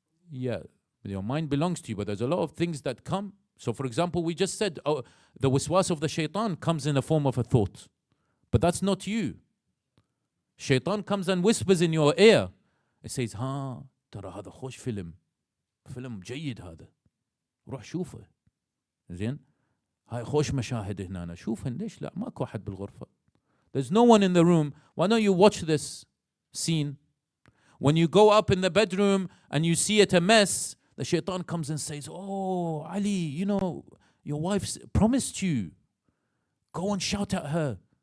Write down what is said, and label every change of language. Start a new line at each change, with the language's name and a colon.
English: Yeah, your mind belongs to you, but there's a lot of things that come. So for example, we just said, the waswas of the shaitan comes in the form of a thought. But that's not you. Shaitan comes and whispers in your ear. It says,
Arabic: ترى هذا خوش فيلم جيد هذا روح شوفه زين هاي خوش مشاهد هنا شوفه ليش لا ماكو أحد بالغرفة.
English: There's no one in the room. Why don't you watch this scene? When you go up in the bedroom and you see it a mess, the shaitan comes and says, oh Ali, you know your wife promised you, go and shout at her.